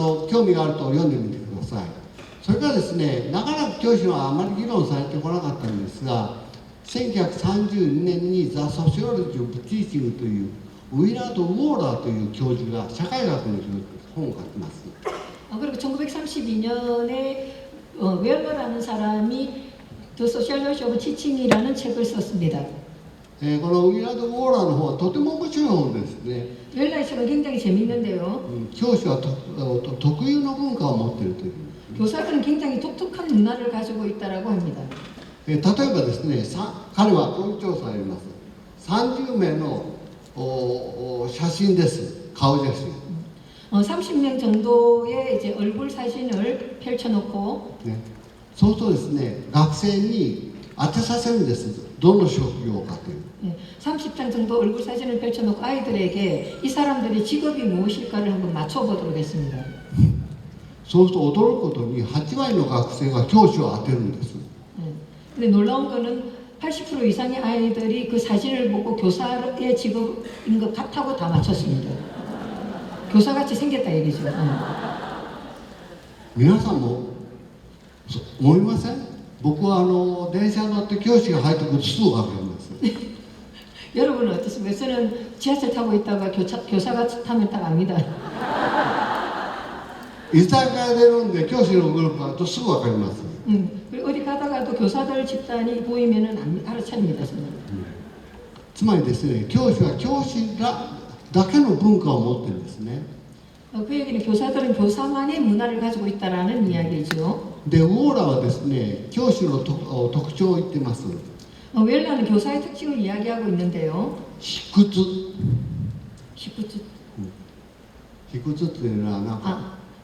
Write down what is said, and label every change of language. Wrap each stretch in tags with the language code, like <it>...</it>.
<ja>興味があると読んでみてください。それからですね、長らく教師はあまり議論されてこなかったんですが、1932年にザ・ソシオロジー・オブ・ティーチングというウィラード・ウォーラーという教授が社会学の本を書きます。</ja> <ko>그리고 1932년에 웰러라는 사람이 The Sociology of Teaching이라는 책을 썼습니다.</ko> <ja>このウィラード・ウォーラーの本はとても面白い本ですね。</ja> <ko>웰러의 책은 굉장히 재밌는데요.</ko> <ja>教師は特有の文化を持っているという。</ja> <ko>교사들은 굉장히 독특한 문화를 가지고 있다라고 합니다.</ko> <ja>例えばですね、彼はこういう調査をやります。 30名の写真です。顔写真。</ja> <ko>30명 정도의 이제 얼굴 사진을 펼쳐놓고</ko> <ja>ね、そうするとですね、学生に当てさせるんです。どの職業かという。</ja> <ko>30장 정도 얼굴 사진을 펼쳐놓고 아이들에게 이 사람들의 직업이 무엇일까를 한번 맞춰보도록 했습니다.</ko> <ja>そうすると驚くことに8割の学生が教師を当てるんです。</ja> <ko>근데 놀라운 거는 80% 이상의 아이들이 그 사진을 보고 교사의 직업인 것 같다고 다 맞췄습니다. 교사같이 생겼다 얘기죠.</ko> <ja>皆さんも思いません？僕は電車に乗って教師が入ってくるとすぐ分かります。</ja> <ko>여러분은 어떻습니까? 저는 지하철 타고 있다가 교사가 타면 딱 압니다.</ko> <ja>居酒屋で飲んで教師のグループがとすぐ分かります。</ja> <ko>그리고 어디 가다가도 교사들 집단이 보이면은 알아차립니다. 저는.</ko> <ja>つまりですね、教師は教師だけの文化を持ってるんですね。</ja> <ko>그 얘기는 교사들은 교사만의 문화를 가지고 있다라는 이야기죠.</ko> <ja>で、ウォーラーはですね、教師の特徴を言ってます。</ja> <ko>웰러는 교사의 특징을 이야기하고 있는데요.</ko> <ja>卑屈。</ja> <ko>히쿠츠.</ko> <ja>卑屈というのはなんか、</ja>